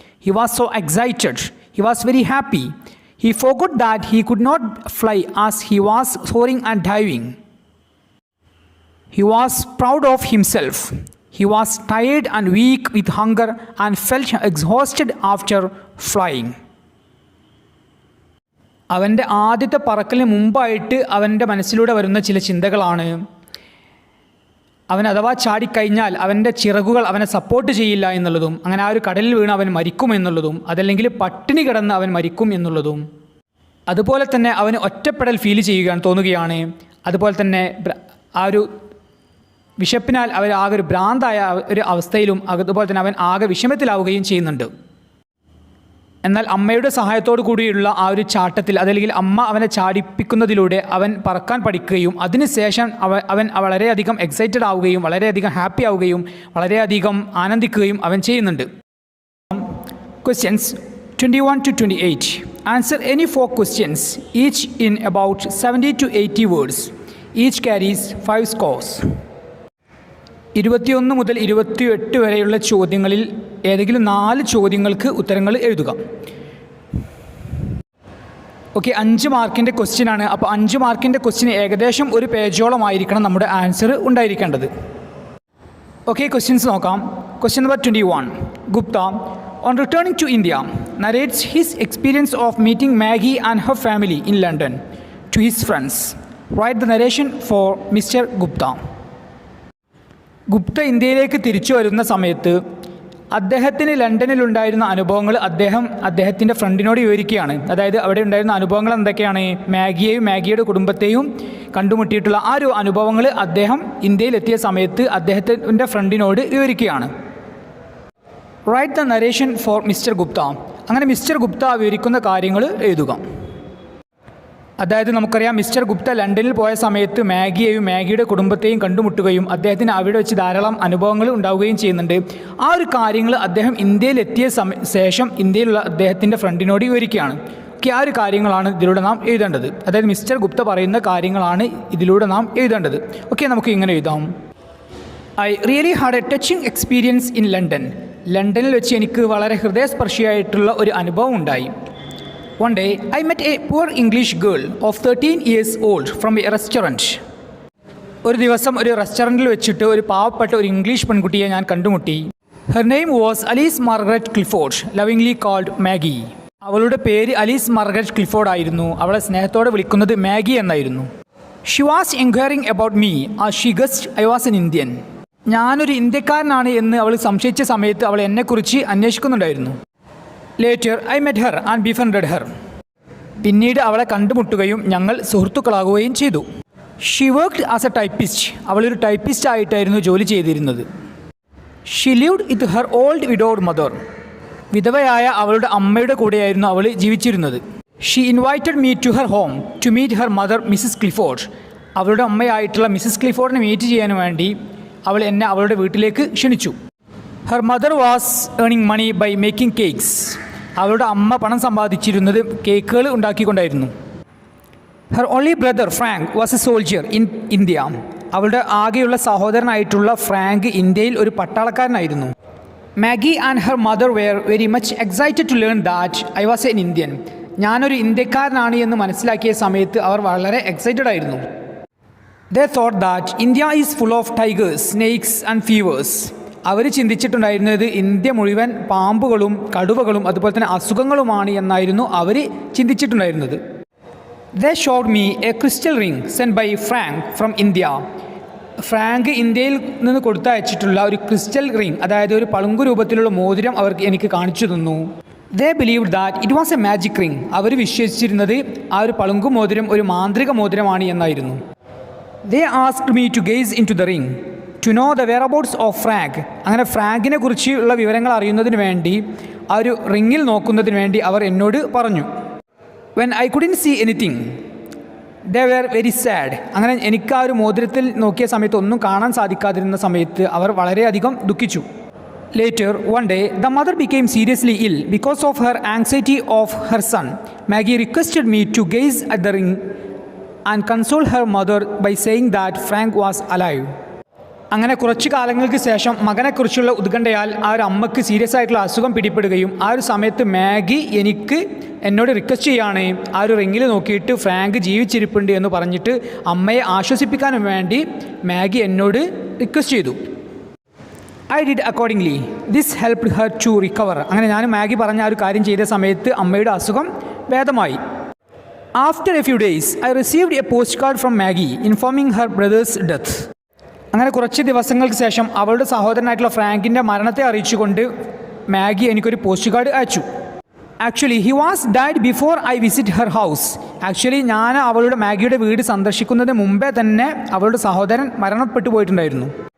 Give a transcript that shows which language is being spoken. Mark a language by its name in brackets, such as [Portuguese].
[English] He was so excited. He was very happy. He forgot that he could not fly as he was soaring and diving. He was proud of himself. He was tired and weak with hunger and felt exhausted after flying. [Malayalam] അവൻ്റെ ആദ്യത്തെ പറക്കലിന് മുമ്പായിട്ട് അവൻ്റെ മനസ്സിലൂടെ വരുന്ന ചില ചിന്തകളാണ്: അവൻ അഥവാ ചാടിക്കഴിഞ്ഞാൽ അവൻ്റെ ചിറകുകൾ അവനെ സപ്പോർട്ട് ചെയ്യില്ല എന്നുള്ളതും, അങ്ങനെ ആ ഒരു കടലിൽ വീണ് അവൻ മരിക്കും എന്നുള്ളതും, അതല്ലെങ്കിൽ പട്ടിണി കിടന്ന് അവൻ മരിക്കും എന്നുള്ളതും, അതുപോലെ തന്നെ അവന് ഒറ്റപ്പെടൽ ഫീൽ ചെയ്യുകയാണ് തോന്നുകയാണ്. അതുപോലെ തന്നെ ആ ഒരു വിശപ്പിനാൽ അവർ ആകെ ഒരു ഭ്രാന്തായ ഒരു അവസ്ഥയിലും അതുപോലെ തന്നെ അവൻ ആകെ വിഷമത്തിലാവുകയും ചെയ്യുന്നുണ്ട്. എന്നാൽ അമ്മയുടെ സഹായത്തോടു കൂടിയുള്ള ആ ഒരു ചാട്ടത്തിൽ, അതല്ലെങ്കിൽ അമ്മ അവനെ ചാടിപ്പിക്കുന്നതിലൂടെ അവൻ പറക്കാൻ പഠിക്കുകയും അതിനുശേഷം അവൻ വളരെയധികം എക്സൈറ്റഡ് ആവുകയും വളരെയധികം ഹാപ്പി ആവുകയും വളരെയധികം ആനന്ദിക്കുകയും അവൻ ചെയ്യുന്നുണ്ട്. [English] Questions 21 to 28. Answer any 4 questions, each in about 70 to 80 words. Each carries 5 scores. [Malayalam] 21 മുതൽ 28 വരെയുള്ള ചോദ്യങ്ങളിൽ ഏതെങ്കിലും 4 ചോദ്യങ്ങൾക്ക് ഉത്തരങ്ങൾ എഴുതുക. ഓക്കെ, 5 മാർക്കിൻ്റെ ക്വസ്റ്റ്യൻ ആണ്. അപ്പോൾ 5 മാർക്കിൻ്റെ ക്വസ്റ്റ്യൻ ഏകദേശം ഒരു പേജോളമായിരിക്കണം നമ്മുടെ ആൻസർ ഉണ്ടായിരിക്കേണ്ടത്. ഓക്കെ, ക്വസ്റ്റ്യൻസ് നോക്കാം. Question number 21. [English] Gupta, on returning to India, narrates his experience of meeting Maggie and her family in London to his friends. Write the narration for Mr. Gupta. [Malayalam] Gupta ഇന്ത്യയിലേക്ക് തിരിച്ചു വരുന്ന സമയത്ത് അദ്ദേഹത്തിന് ലണ്ടനിലുണ്ടായിരുന്ന അനുഭവങ്ങൾ അദ്ദേഹത്തിൻ്റെ ഫ്രണ്ടിനോട് വിവരിക്കുകയാണ്. അതായത് അവിടെ ഉണ്ടായിരുന്ന അനുഭവങ്ങൾ എന്തൊക്കെയാണ്? മാഗിയെയും മാഗിയുടെ കുടുംബത്തെയും കണ്ടുമുട്ടിയിട്ടുള്ള ആ ഒരു അനുഭവങ്ങൾ അദ്ദേഹം ഇന്ത്യയിലെത്തിയ സമയത്ത് അദ്ദേഹത്തിൻ്റെ ഫ്രണ്ടിനോട് വിവരിക്കുകയാണ്. [English] Write the narration for mister Gupta. [Malayalam] അങ്ങനെ മിസ്റ്റർ ഗുപ്ത വിവരിക്കുന്ന കാര്യങ്ങൾ എഴുതുക. അതായത് നമുക്കറിയാം, മിസ്റ്റർ ഗുപ്ത ലണ്ടനിൽ പോയ സമയത്ത് മാഗിയെയും മാഗിയുടെ കുടുംബത്തെയും കണ്ടുമുട്ടുകയും അദ്ദേഹത്തിന് അവിടെ വെച്ച് ധാരാളം അനുഭവങ്ങൾ ഉണ്ടാവുകയും ചെയ്യുന്നുണ്ട്. ആ ഒരു കാര്യങ്ങൾ അദ്ദേഹം ഇന്ത്യയിലെത്തിയ ശേഷം ഇന്ത്യയിലുള്ള അദ്ദേഹത്തിൻ്റെ ഫ്രണ്ടിനോട് വിവരിക്കുകയാണ്. ഓക്കെ, ആ ഒരു കാര്യങ്ങളാണ് ഇതിലൂടെ നാം എഴുതേണ്ടത്. അതായത് മിസ്റ്റർ ഗുപ്ത പറയുന്ന കാര്യങ്ങളാണ് ഇതിലൂടെ നാം എഴുതേണ്ടത്. ഓക്കെ, നമുക്ക് ഇങ്ങനെ എഴുതാം. [English] I really had a touching experience in London. [Malayalam] ലണ്ടനിൽ വെച്ച് എനിക്ക് വളരെ ഹൃദയസ്പർശിയായിട്ടുള്ള ഒരു അനുഭവം ഉണ്ടായി. [English] One day, I met a poor English girl of 13 years old from a restaurant. [Malayalam] ഒരു ദിവസം ഒരു റെസ്റ്റോറൻറ്റിൽ വെച്ചിട്ട് ഒരു പാവപ്പെട്ട ഒരു ഇംഗ്ലീഷ് പെൺകുട്ടിയെ ഞാൻ കണ്ടുമുട്ടി. [English] Her name was Alice Margaret Clifford, lovingly called Maggie. [Malayalam] അവളുടെ പേര് അലീസ് മാർഗരറ്റ് ക്ലിഫോർഡ് ആയിരുന്നു. അവളെ സ്നേഹത്തോടെ വിളിക്കുന്നത് മാഗി എന്നായിരുന്നു. [English] She was inquiring about me as she guessed I was an Indian. [Malayalam] ഞാനൊരു ഇന്ത്യക്കാരനാണ് എന്ന് അവൾ സംശയിച്ച സമയത്ത് അവൾ എന്നെക്കുറിച്ച് അന്വേഷിക്കുന്നുണ്ടായിരുന്നു. [English] Later, I met her and befriended her. [Malayalam] പിന്നീട് അവളെ കണ്ടുമുട്ടുകയും ഞങ്ങൾ സുഹൃത്തുക്കളാകുകയും ചെയ്തു. [English] She worked as a typist. [Malayalam] അവളൊരു ടൈപ്പിസ്റ്റ് ആയിട്ടായിരുന്നു ജോലി ചെയ്തിരുന്നത്. [English] She lived with her old widowed mother. [Malayalam] വിധവയായ അവളുടെ അമ്മയുടെ കൂടെയായിരുന്നു അവൾ ജീവിച്ചിരുന്നത്. [English] She invited me to her home to meet her mother, Mrs. Clifford. [Malayalam] അവളുടെ അമ്മയായിട്ടുള്ള മിസ്സസ് ക്ലിഫോർഡിനെ മീറ്റ് ചെയ്യാൻ വേണ്ടി അവൾ എന്നെ അവളുടെ വീട്ടിലേക്ക് ക്ഷണിച്ചു. [English] Her mother was earning money by making cakes. [Malayalam] അവളുടെ അമ്മ പണം സമ്പാദിച്ചിരുന്നത് കേക്കുകൾ ഉണ്ടാക്കിക്കൊണ്ടായിരുന്നു. [English] Her only brother Frank was a soldier in India. [Malayalam] അവളുടെ ആകെയുള്ള സഹോദരനായിട്ടുള്ള ഫ്രാങ്ക് ഇന്ത്യയിൽ ഒരു പട്ടാളക്കാരനായിരുന്നു. [English] Maggie and her mother were very much excited to learn that I was an Indian. [Malayalam] ഞാനൊരു ഇന്ത്യക്കാരനാണ് എന്ന് മനസ്സിലാക്കിയ സമയത്ത് അവർ വളരെ എക്സൈറ്റഡ് ആയിരുന്നു. [English] They thought that India is full of tigers, snakes and fevers. [Malayalam] Our ചിന്തിച്ചിട്ടുണ്ടായിരുന്നത് India മുഴുവൻ പാമ്പുകളും കടുവകളും അതുപോലെ തന്നെ അസുഖങ്ങളുമാണ് എന്നായിരുന്നു അവർ ചിന്തിച്ചിട്ടുണ്ടായിരുന്നത്. [English] They showed me a crystal ring sent by Frank from India. [Malayalam] Frank ഇന്ത്യയിൽ നിന്ന് കൊടുത്തയച്ചിട്ടുള്ള ഒരു ക്രിസ്റ്റൽ റിംഗ്, അതായത് ഒരു പളുങ്കു രൂപത്തിലുള്ള മോതിരം അവർക്ക് എനിക്ക് കാണിച്ചു തന്നു. [English] They believed that it was a magic ring. [Malayalam] അവർ വിശ്വസിച്ചിരുന്നത് ആ ഒരു പളുങ്കു മോതിരം ഒരു മാന്ത്രിക മോതിരമാണ് എന്നായിരുന്നു. [English] They asked me to gaze into the ring to know the whereabouts of Frank. [Malayalam] അങ്ങനെ ഫ്രാങ്കിനെ കുറിച്ചുള്ള വിവരങ്ങൾ അറിയുന്നതിന് വേണ്ടി ആ ഒരു റിങ്ങിൽ നോക്കുന്നതിന് വേണ്ടി അവർ എന്നോട് പറഞ്ഞു. [English] When I couldn't see anything, they were very sad. [Malayalam] അങ്ങനെ എനിക്ക് ആ ഒരു മോതിരത്തിൽ നോക്കിയ സമയത്ത് ഒന്നും കാണാൻ സാധിക്കാതിരുന്ന സമയത്ത് അവർ വളരെയധികം ദുഃഖിച്ചു. [English] Later, one day, the mother became seriously ill because of her anxiety of her son. Maggie requested me to gaze at the ring and console her mother by saying that Frank was alive. [Malayalam] അങ്ങനെ കുറച്ചു കാലങ്ങൾക്ക് ശേഷം മകനെക്കുറിച്ചുള്ള ഉത്കണ്ഠയാൽ ആ ഒരു അമ്മയ്ക്ക് serious ആയിട്ടുള്ള അസുഖം പിടിപ്പെടുകയും ആ ഒരു സമയത്ത് മാഗി എന്നോട് റിക്വസ്റ്റ് ചെയ്യുകയാണ് ആ ഒരു റിങ്ങിൽ നോക്കിയിട്ട് ഫ്രാങ്ക് ജീവിച്ചിരിപ്പുണ്ട് എന്ന് പറഞ്ഞിട്ട് അമ്മയെ ആശ്വസിപ്പിക്കാനും വേണ്ടി മാഗി എന്നോട് റിക്വസ്റ്റ് ചെയ്തു. [English] I did accordingly. This helped her to recover. [Malayalam] അങ്ങനെ ഞാൻ മാഗി പറഞ്ഞ ആ ഒരു കാര്യം ചെയ്ത സമയത്ത് അമ്മയുടെ അസുഖം ഭേദമായി. [English] After a few days, I received a postcard from Maggie informing her brother's death. [Malayalam] അങ്ങനെ കുറച്ച് ദിവസങ്ങൾക്ക് ശേഷം അവളുടെ സഹോദരനായിട്ടുള്ള ഫ്രാങ്കിൻ്റെ മരണത്തെ അറിയിച്ചുകൊണ്ട് മാഗി എനിക്കൊരു പോസ്റ്റ് കാർഡ് അയച്ചു. [English] Actually he was died before I visit her house. [Malayalam] Actually ഞാൻ അവളുടെ മാഗിയുടെ വീട് സന്ദർശിക്കുന്നതിന് മുമ്പേ തന്നെ അവളുടെ സഹോദരൻ മരണപ്പെട്ടു പോയിട്ടുണ്ടായിരുന്നു.